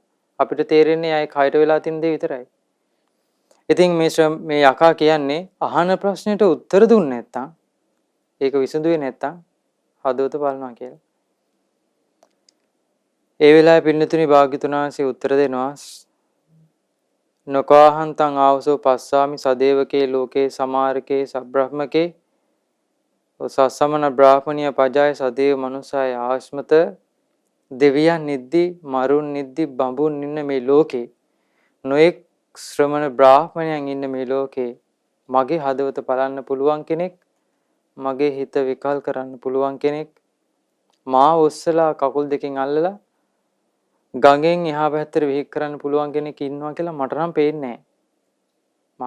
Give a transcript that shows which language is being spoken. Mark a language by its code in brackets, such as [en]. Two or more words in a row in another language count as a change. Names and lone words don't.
[si] අපිට තේරෙන්නේ අය කයට වෙලා තියෙන දේ විතරයි. ඉතින් මේ යකා කියන්නේ අහන ප්‍රශ්නෙට උත්තර දුන්නේ නැත්තම් ඒක විසඳුවේ නැත්තම් හදවත බලනවා කියලා. ඒ වෙලාවේ පින්නතුනි භාග්‍යතුන් වහන්සේ උත්තර දෙනවා [pi] නොකාහන්තං ආවසෝ පස්සාමි සදේවකේ ලෝකේ සමාරකේ සබ්‍රහ්මකේ සස්සමන බ්‍රාහ්මණිය පජාය සදේව මනුසාය [si] ආශ්මත දෙවියන් නිද්දි මරුන් නිද්දි බඹුන් ඉන්න මේ ලෝකේ නොඑක් ශ්‍රමණ බ්‍රාහ්මණයන් ඉන්න මේ ලෝකේ මගේ හදවත බලන්න පුළුවන් කෙනෙක් මගේ හිත විකල් කරන්න පුළුවන් කෙනෙක් මා ඔස්සලා කකුල් දෙකෙන් අල්ලලා ගඟෙන් එහා පැත්තට විහික් කරන්න පුළුවන් කෙනෙක් ඉන්නවා කියලා මට නම් පේන්නේ නැහැ.